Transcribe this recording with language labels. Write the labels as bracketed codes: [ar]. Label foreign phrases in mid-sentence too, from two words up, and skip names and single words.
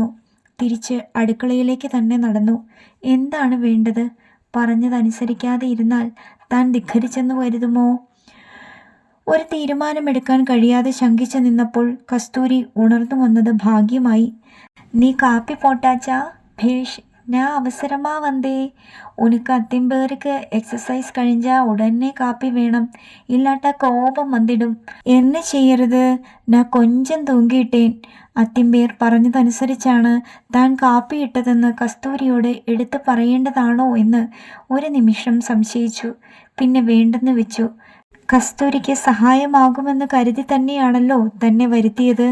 [ml] തിരിച്ച് അടുക്കളയിലേക്ക് തന്നെ നടന്നു. എന്താണ് വേണ്ടത്? പറഞ്ഞതനുസരിക്കാതെ ഇരുന്നാൽ താൻ ധിഖരിച്ചെന്ന് കരുതുമോ? ഒരു തീരുമാനമെടുക്കാൻ കഴിയാതെ ശങ്കിച്ചു നിന്നപ്പോൾ കസ്തൂരി ഉണർന്നു വന്നത് ഭാഗ്യമായി. [ta] நீ காப்பி போட்டாச்சா? பேஷ் நான் அவசரமா வந்தேன். உனக்கு அத்திம்பேருக்கு எக்ஸசைஸ் கழிஞ்சா உடனே காப்பி வேணும், இல்லாட்டா கோபம் வந்துடும். என்ன ചെയ്യരുത്? நான் கொஞ்சம் തൂങ്ങിയിട്ടേൻ. [ml] അത്തിമ്പേർ പറഞ്ഞതനുസരിച്ചാണ് താൻ കാപ്പിയിട്ടതെന്ന് കസ്തൂരിയോട് എടുത്തു പറയേണ്ടതാണോ എന്ന് ഒരു നിമിഷം സംശയിച്ചു. പിന്നെ വേണ്ടെന്ന് വെച്ചു. കസ്തൂരിക്ക് സഹായമാകുമെന്ന് കരുതി തന്നെയാണല്ലോ തന്നെ വരുത്തിയത്.